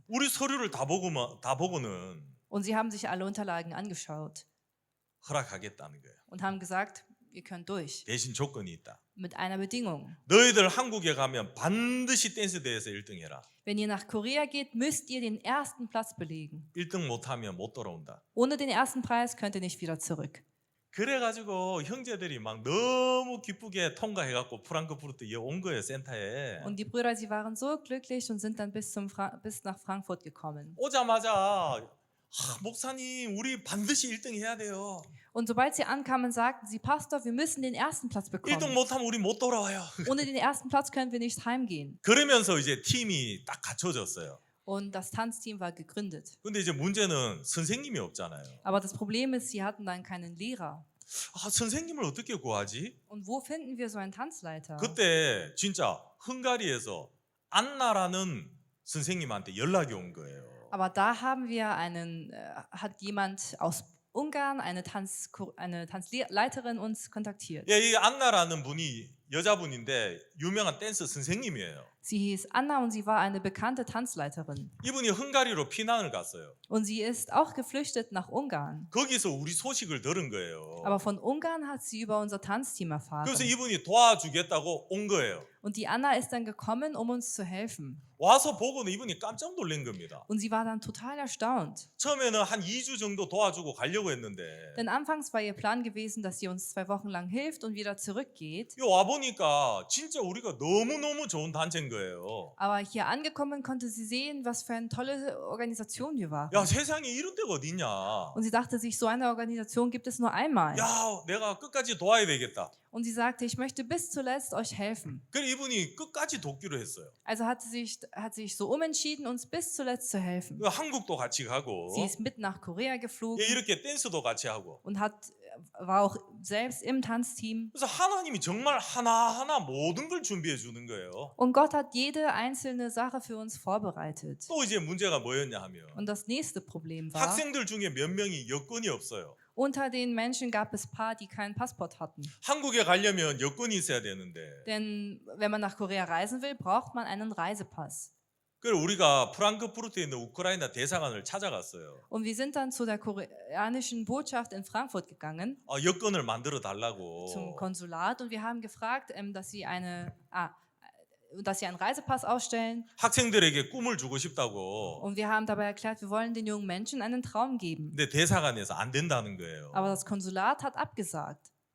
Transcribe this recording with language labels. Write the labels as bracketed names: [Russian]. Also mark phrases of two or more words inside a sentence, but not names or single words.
[Korean] 우리 서류를 다 보고는 [German] Und sie haben sich alle Unterlagen angeschaut [Korean] 허락하겠다는 거예요. [German] und haben gesagt, ihr könnt durch. [Korean] 대신 조건이 있다. [German] Mit einer Bedingung. [Korean] 너희들 한국에 가면 반드시 댄스 대회에서 1등 해라. [German] Wenn ihr nach Korea geht, müsst ihr den ersten Platz belegen. [Korean] 1등 못하면 못 돌아온다. [German] Ohne den ersten Preis könnt ihr nicht wieder zurück. [Korean] 그래가지고 형제들이 막 너무 기쁘게 통과해갖고 프랑크푸르트에 온 거예요, 센터에. [German] Und die Brüder, sie waren so glücklich und sind dann bis nach Frankfurt gekommen. [Korean] 오자마자 목사님 우리 반드시 1등 해야 돼요. [German] Und sobald sie ankamen, sagten sie, Pastor, wir müssen den ersten Platz [Korean] 1등 [German] bekommen. [Korean] 못하면 우리 못 돌아와요. [German] Ohne den ersten Platz können wir nicht heimgehen. [Korean] 그러면서 이제 팀이 딱 갖춰졌어요. [German] Und das Tanzteam war gegründet. [Korean] 근데 이제 문제는 선생님이 없잖아요. [German] Aber das Problem ist, sie hatten dann keinen Lehrer. [Korean] 선생님을 어떻게 구하지? [German] Und wo finden wir so einen Tanzleiter? [Korean] 그때 진짜 헝가리에서 안나라는 선생님한테 연락이 온 거예요. [German] Aber da haben wir hat jemand aus Ungarn, eine Tanzleiterin uns kontaktiert. [Korean] 예, 이 안나라는 분이 여자분인데 유명한 댄스 선생님이에요. [German] Sie hieß Anna und sie war eine bekannte Tanzleiterin. [Korean] 이분이 헝가리로 피난을 갔어요. [German] Und sie ist auch geflüchtet nach Ungarn. [Korean] 거기서 우리 소식을 들은 거예요. [German] Aber von Ungarn hat sie über unser Tanzteam erfahren. [Korean] 그래서 이분이 도와주겠다고 온 거예요. [German] Und die Anna ist dann gekommen, um uns zu helfen. [Korean] 와서 보고는 이분이 깜짝 놀란 겁니다. [German] Und sie war dann total erstaunt. [Korean] 처음에는 한 2주 정도 도와주고 가려고 했는데 [German] Denn anfangs war ihr Plan gewesen, dass sie uns 2 Wochen lang hilft und wieder zurückgeht. [Korean] 와보니까 보니까 진짜 우리가 너무너무 좋은 단체인 거예요. [German] Aber hier angekommen konnte sie sehen, was für eine tolle Organisation wir waren. [Korean] 야, 세상에 이런 데가 어딨냐. [German] Und sie dachte sich, so eine Organisation gibt es nur einmal. [Korean] 야, 내가 끝까지 도와야 되겠다. [German] Und sie sagte, ich möchte bis zuletzt euch helfen. [Korean] 그래 이분이 끝까지 돕기로 했어요. [German] Also hat sie sich so umentschieden, uns bis zuletzt zu helfen. [Korean] 한국도 같이 가고 [German] Sie ist mit nach Korea geflogen [Korean] 이렇게 댄스도 같이 하고. [German] und war auch selbst im Tanzteam. [Korean] 그래서 하나님이 정말 하나하나 모든 걸 준비해 주는 거예요. [German] Und Gott hat jede einzelne Sache für uns vorbereitet. [Korean] 또 이제 문제가 뭐였냐 하면 [German] Und das nächste Problem war, [Korean] 학생들 중에 몇 명이 여권이 없어요. [German] unter den Menschen gab es Paar, die keinen Passport hatten. [Korean] 한국에 가려면 여권이 있어야 되는데. [German] Denn wenn man nach Korea reisen will, braucht man einen Reisepass. [Korean] 그래서 우리가 프랑크푸르트에 있는 우크라이나 대사관을 찾아갔어요. [German] Und wir sind dann zu der koreanischen Botschaft in Frankfurt gegangen, [Korean] 여권을 만들어 달라고. [German] zum Konsulat, und wir haben gefragt, dass sie einen Reisepass ausstellen. [Korean] 학생들에게 꿈을 주고 싶다고. [German] Und wir haben dabei erklärt, wir wollen den jungen Menschen einen Traum geben. [Korean] 근데 대사관에서 안 된다는 거예요. [German] Aber das Konsulat hat abgesagt.